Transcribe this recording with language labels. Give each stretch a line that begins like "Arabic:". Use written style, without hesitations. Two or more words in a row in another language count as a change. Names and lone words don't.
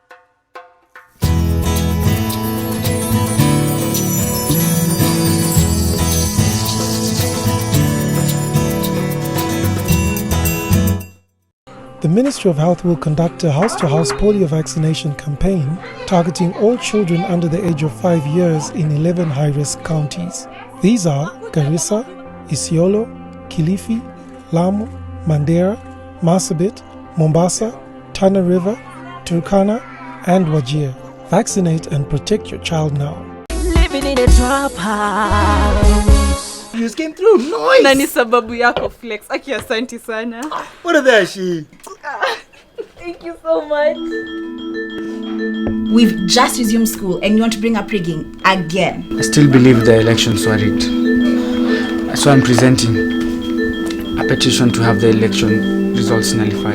English: The Ministry of Health will conduct a house-to-house polio vaccination campaign targeting all children under the age of 5 years in 11 high-risk counties. These are Garissa, Isiolo, Kilifi, Lamu, Mandera, Marsabit, Mombasa, Tana River, Turkana, and Wajir. Vaccinate and protect your child now. Living in a trap house. You came through, nice!
Swahili: Nani sababu yako Flex, aki asante sana.
English: What are they, she? Thank you so much. We've just resumed school and you want to bring up rigging again. I still believe the elections were rigged. So I'm presenting a petition to have the election results nullified.